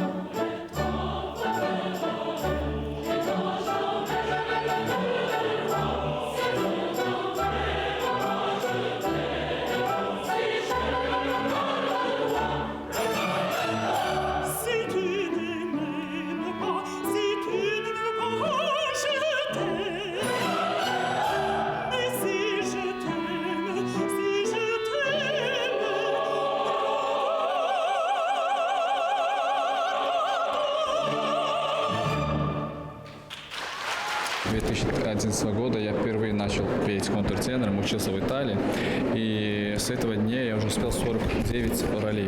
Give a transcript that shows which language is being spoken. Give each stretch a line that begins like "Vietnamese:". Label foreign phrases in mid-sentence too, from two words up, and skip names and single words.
French: Si tu ne m'aimes pas, je t'aime. Mais si je t'aime,
Russian: С 2011 года я впервые начал петь контртенором, учился в Италии, и с этого дня я уже успел 49 ролей.